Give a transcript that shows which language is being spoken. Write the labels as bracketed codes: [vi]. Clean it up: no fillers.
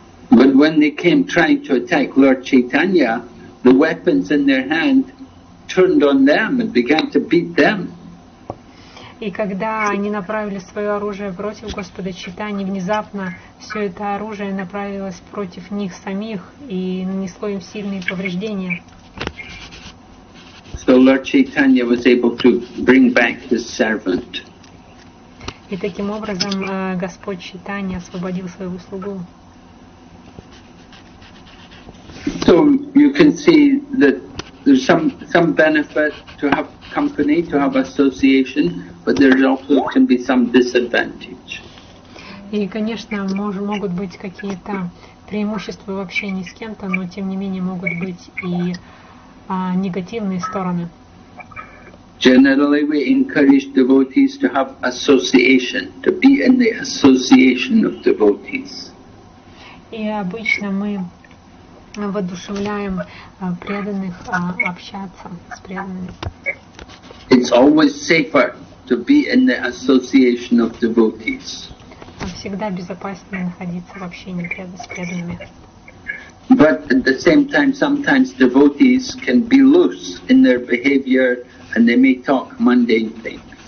[en] But when they came trying to attack Lord Chaitanya, the weapons in their hand turned on them and began to beat them. [ru] И когда они направили свое оружие против Господа Чайтаньи, внезапно все это оружие направилось против них самих и нанесло им сильные повреждения. [en] So Lord Chaitanya was able to bring back his servant. [ru] И таким образом Господь Чайтанья освободил своего слугу. [en] So you can see that there's some benefit to have company, to have association, but there also can be some disadvantage. [ru] И, конечно, могут быть какие-то преимущества в общении с кем-то, но тем не менее могут быть и негативные стороны. [en] Generally, we encourage devotees to have association, to be in the association of devotees. [ru] И обычно мы воодушевляем преданных общаться с преданными. [en] It's always safer to be in the association of devotees. [ru] Всегда безопаснее находиться в общении с преданными. [en] But at the same time, sometimes devotees can be loose in their behavior and they may talk mundane things.